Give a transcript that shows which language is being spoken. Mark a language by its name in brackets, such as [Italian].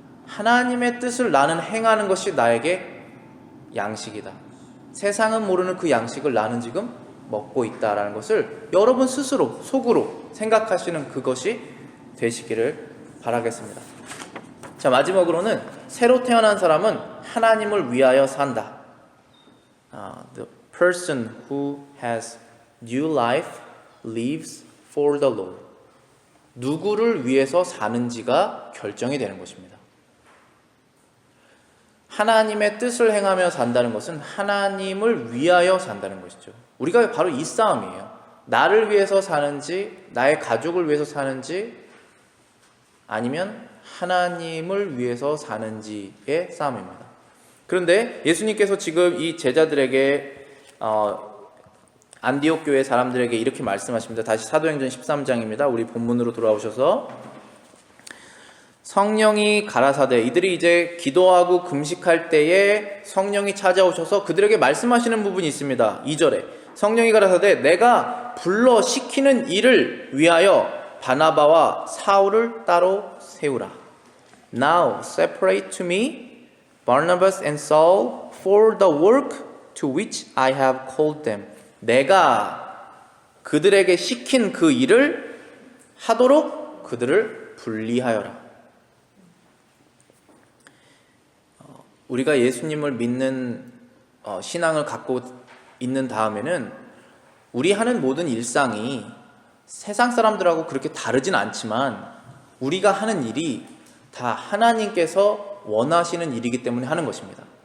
[Korean] 하나님의 뜻을 나는 행하는 것이 나에게 양식이다. 세상은 모르는 그 양식을 나는 지금 먹고 있다라는 것을 여러분 스스로 속으로 생각하시는 그것이 되시기를 바라겠습니다. 자, 마지막으로는 새로 태어난 사람은 하나님을 위하여 산다. [English] The person who has new life lives for the Lord. [Korean] 누구를 위해서 사는지가 결정이 되는 것입니다. 하나님의 뜻을 행하며 산다는 것은 하나님을 위하여 산다는 것이죠. 우리가 바로 이 싸움이에요. 나를 위해서 사는지, 나의 가족을 위해서 사는지, 아니면 하나님을 위해서 사는지의 싸움입니다. 그런데 예수님께서 지금 이 제자들에게 안디옥 교회 사람들에게 이렇게 말씀하십니다. 다시 사도행전 13장입니다. 우리 본문으로 돌아오셔서 성령이 가라사대, 이들이 이제 기도하고 금식할 때에 성령이 찾아오셔서 그들에게 말씀하시는 부분이 있습니다. 2절에 성령이 가라사대 내가 불러 시키는 일을 위하여 바나바와 사울을 따로 세우라. [English] Now separate to me Barnabas and Saul for the work to which I have called them. [Korean] 내가 그들에게 시킨 그 일을 하도록 그들을 분리하여라. 우리가 예수님을 믿는 신앙을 갖고 있는 다음에는 우리 하는 모든 일상이 세상 사람들하고 그렇게 다르진 않지만 우리가 하는 일이 다 하나님께서 원하시는 일이기 때문에 하는 것입니다.